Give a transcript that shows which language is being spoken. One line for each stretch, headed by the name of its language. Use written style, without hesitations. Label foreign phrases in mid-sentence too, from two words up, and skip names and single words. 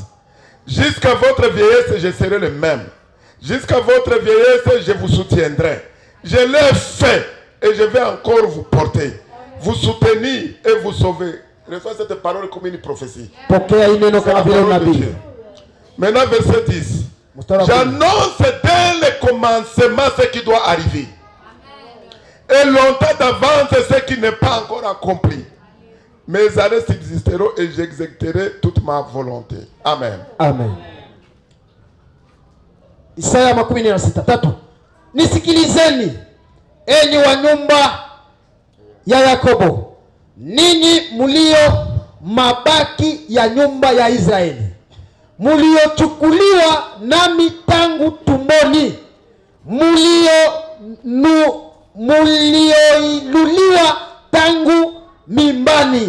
French: Jusqu'à votre vieillesse, je serai le même. Jusqu'à votre vieillesse, je vous soutiendrai. Je l'ai fait et je vais encore vous porter, vous soutenir et vous sauver. Reçois cette parole comme une prophétie.
Swahili: pokea hii neno
French: C'est la
Swahili: kama vile
French: parole de
Swahili: unabii.
French: Dieu. Maintenant, verset 10.
Swahili: Mstari wa kumi.
French: J'annonce dès le commencement ce qui doit arriver. Et longtemps d'avance, ce qui n'est pas encore accompli. Mes années subsisteront et j'exécuterai toute ma volonté. Amen.
Swahili: Amen. Isaya 46:3. Nisikilizeni enyi wa nyumba ya Yakobo, ninyi mulio mabaki ya nyumba ya Israeli, muliochukuliwa nami tangu tumboni, mulioinuliwa tangu mimbani.